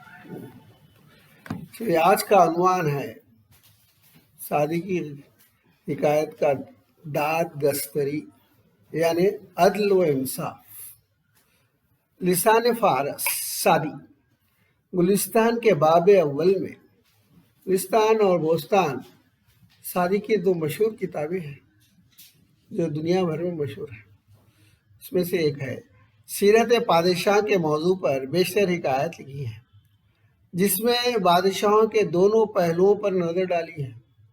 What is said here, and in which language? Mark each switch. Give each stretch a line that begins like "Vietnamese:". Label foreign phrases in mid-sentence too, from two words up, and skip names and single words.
Urdu: چلیے آج کا عنوان ہے سعدی کی حکایت کا داد گستری یعنی عدل و انصاف۔ لسان فارس سعدی گلستان کے باب اول میں گلستان اور بوستان سعدی کی دو مشہور کتابیں ہیں جو دنیا بھر میں مشہور ہیں۔ اس میں سے ایک ہے سیرت پادشاہ کے موضوع پر بیشتر حکایت لکھی ہے، جس میں بادشاہوں کے دونوں پہلوؤں پر نظر ڈالی ہے۔